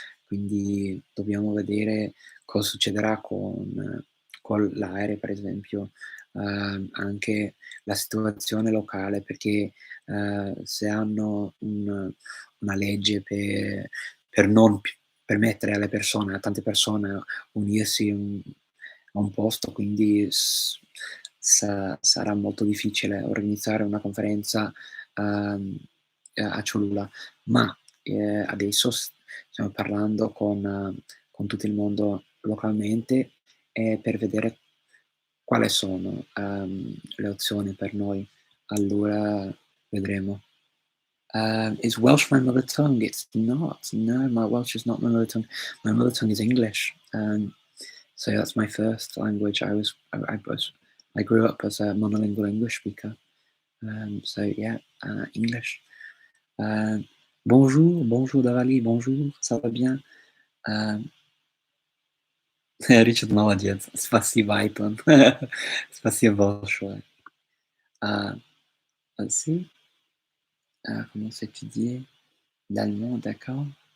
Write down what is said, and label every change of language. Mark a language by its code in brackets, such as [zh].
[it] Quindi dobbiamo vedere cosa succederà con l'aereo, per esempio, anche la situazione locale, perché se hanno una legge per non permettere alle persone, a tante persone, unirsi a un posto, quindi sarà molto difficile organizzare una conferenza a Cholula. Ma adesso stiamo parlando con tutto il mondo localmente per vedere quali sono le opzioni per noi. Allora vedremo. [en] Is Welsh my mother tongue? It's not. No, my Welsh is not my mother tongue. My mother tongue is English. So that's my first language. I grew up as a monolingual English speaker. So yeah, English. [fr] Bonjour, bonjour Davali, bonjour, ça va bien? [ru] Richard молодец, спасибо, Айтон. Спасибо большое. [fr] Aussi, comment s'étudier l'allemand, d'accord.